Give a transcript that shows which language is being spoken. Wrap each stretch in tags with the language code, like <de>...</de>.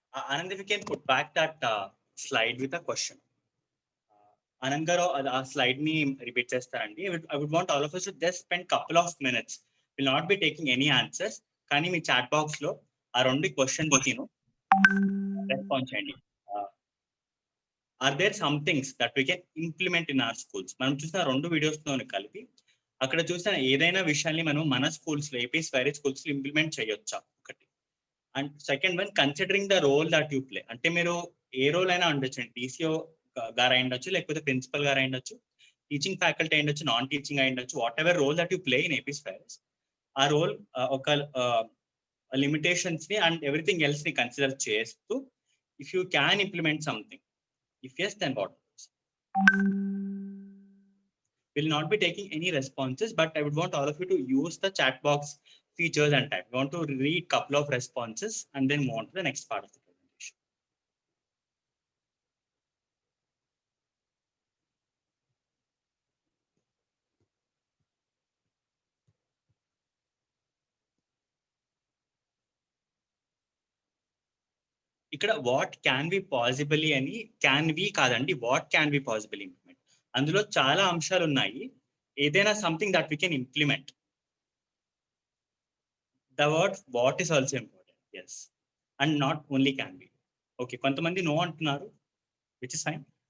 <en>Anand, if you can put back that slide with a question. Anand garu,</en> <te>ఆ slide ని repeat చేస్తారండి.</te> <en>I would want all of us to just spend couple of minutes. Will not be taking any answers.</en> <te>కానీ మీ chat box లో ఆ రెండు questions కిను respond చేయండి.</te> <en>Are there some things that we can implement in our schools?</en> <te>మనం చూసిన రెండు videos తో కలిపి అక్కడ చూసిన ఏదైనా విషయాన్ని మనం మన స్కూల్స్ లో Apswreis schools లో ఇంప్లిమెంట్ చేయొచ్చా ఒకటి.</te> <en>And second one, considering the role that you play.</en> <te>అంటే మీరు ఏ రోల్ అయినా ఉండొచ్చు, టీసీఓ గారు అయి ఉండొచ్చు, లేకపోతే ప్రిన్సిపల్ గారు అయి ఉండొచ్చు, టీచింగ్ ఫ్యాకల్టీ అయి ఉండొచ్చు, నాన్ టీచింగ్ అయి ఉండొచ్చు.</te> <en>whatever role that you play in Apswreis,</en> <te>ఆ రోల్ ఒక లిమిటేషన్స్ ని అండ్ ఎవ్రీథింగ్ ఎల్స్ ని కన్సిడర్ చేస్తూ</te> <en>If you can implement something, if yes then what? Will not be taking any responses, but I would want all of you to use the chat box features and type. We want to read couple of responses and then move on to the next part of the presentation. ఇక్కడ what can be possibly అని, can be కాదండి, what can be possibly implement.</en> <te>అందులో చాలా అంశాలు ఉన్నాయి.</te> <en>ఏదైనా something that we can implement. The word what is also important. Yes. and not only can be. Okay,</en> <te>కొంతమంది no అంటున్నారు,</te> <en>which is fine.</en>